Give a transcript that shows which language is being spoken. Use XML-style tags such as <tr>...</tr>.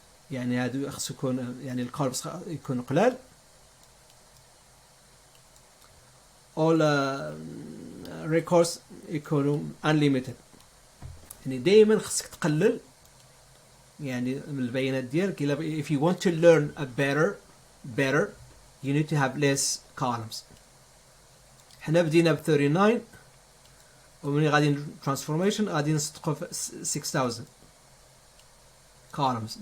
<ar>يعني هادو خصو يكون يعني الكولمز يكون قلال.</ar> <en>all records</en> <ar>يكونوا</ar> <en>unlimited.</en> <ar>يعني دائما خصك تقلل يعني من البيانات ديالك.</ar> <en>if you want to learn a better you need to have less columns.</en> <ar>حنا بدينا ب 39 ومن غادي transformation غادي نصدقوا في 6000 columns.</ar>